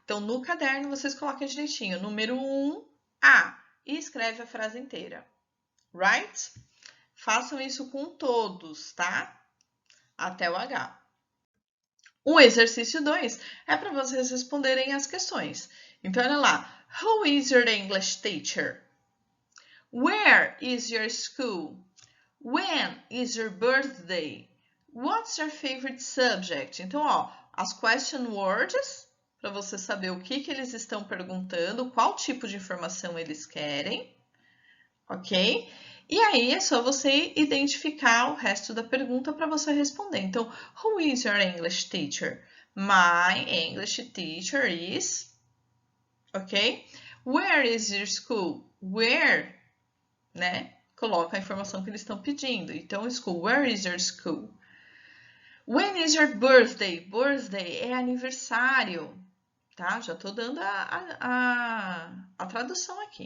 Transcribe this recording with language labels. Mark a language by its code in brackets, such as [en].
[pt] Então, no caderno, vocês coloquem direitinho. Número 1, A, e escreve a frase inteira. Right? Façam isso com todos, tá? Até o H. O exercício 2 é para vocês responderem as questões. Então, olha lá. [en] Who is your English teacher? Where is your school? When is your birthday? What's your favorite subject? [pt] Então, ó, as question words, para você saber o que eles estão perguntando, qual tipo de informação eles querem, ok? E aí é só você identificar o resto da pergunta para você responder. [en] Então, who is your English teacher? My English teacher is, ok? Where is your school? Where, né? [pt] Coloca a informação que eles estão pedindo. [en] Então, school, where is your school? When is your birthday? [pt] Birthday é aniversário, tá? Já estou dando a tradução aqui.